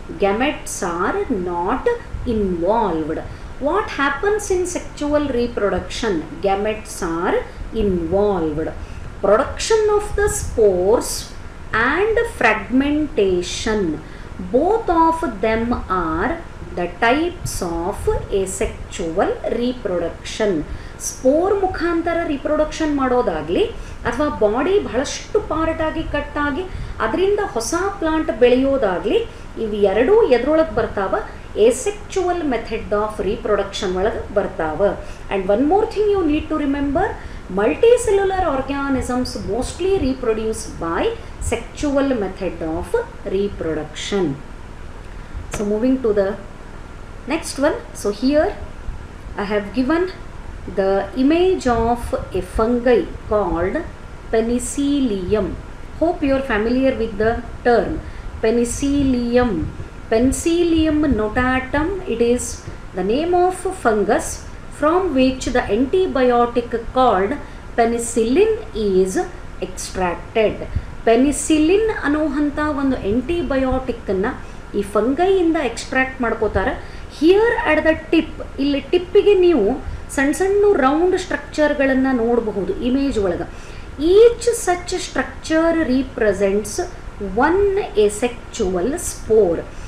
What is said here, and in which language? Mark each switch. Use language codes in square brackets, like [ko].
[en] Gametes are not involved. What happens in sexual reproduction? Gametes are involved. Production of the spores and fragmentation, both of them are the types of asexual reproduction. [kn] Spore ಮುಖಾಂತರ reproduction ಮಾಡೋದಾಗಲಿ ಅಥವಾ body ಬಹಳಷ್ಟು ಪಾರ್ಟಾಗಿ ಕಟ್ಟಾಗಿ ಅದರಿಂದ ಹೊಸ plant ಬೆಳೆಯೋದಾಗಲಿ, ಇವು ಎರಡೂ ಎದ್ರೊಳಗೆ ಬರ್ತಾವ? ಏಸೆಕ್ಚುವಲ್ ಮೆಥಡ್ ಆಫ್ ರೀಪ್ರೊಡಕ್ಷನ್ ಒಳಗೆ ಬರ್ತಾವ. [en] And one more thing you need to remember, multicellular organisms mostly reproduce by sexual method of reproduction. So moving to the next one. So here I have given the image of a fungi called Penicillium. Hope you are familiar with the term Penicillium. Penicillium notatum, it is the name of fungus from which the antibiotic called penicillin is extracted. [kn] Penicillin ಅನ್ನುವಂಥ ಒಂದು ಆಂಟಿಬಯೋಟಿಕ್ಕನ್ನು ಈ ಫಂಗೈಯಿಂದ extract ಮಾಡ್ಕೋತಾರೆ. [en] here at the tip, [kn] ಇಲ್ಲಿ ಟಿಪ್ಪಿಗೆ ನೀವು ಸಣ್ಣ ಸಣ್ಣ round ಸ್ಟ್ರಕ್ಚರ್ಗಳನ್ನು ನೋಡಬಹುದು image ಒಳಗೆ. [en] Each such structure represents one asexual spore.